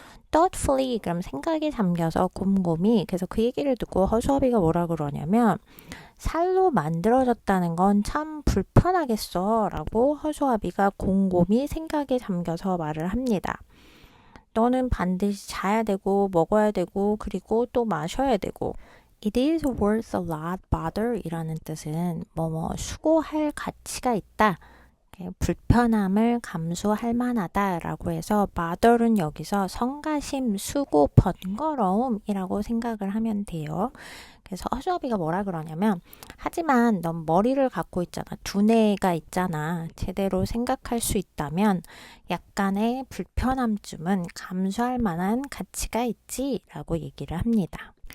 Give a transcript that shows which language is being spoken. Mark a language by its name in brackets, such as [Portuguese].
[Korean] thoughtfully 그럼 생각에 잠겨서 곰곰이, 그래서 그 얘기를 듣고 허수아비가 뭐라 그러냐면 살로 만들어졌다는 건 참 불편하겠어 라고 허수아비가 곰곰이 생각에 잠겨서 말을 합니다. 너는 반드시 자야 되고 먹어야 되고 그리고 또 마셔야 되고. [English] It is worth a lot bother [Korean] 이라는 뜻은 수고할 가치가 있다. 불편함을 감수할 만하다 라고 해서 bother는 여기서 성가심, 수고, 번거로움이라고 생각을 하면 돼요. 그래서 허수아비가 뭐라 그러냐면, 하지만 넌 머리를 갖고 있잖아. 두뇌가 있잖아. 제대로 생각할 수 있다면 약간의 불편함쯤은 감수할 만한 가치가 있지 라고 얘기를 합니다.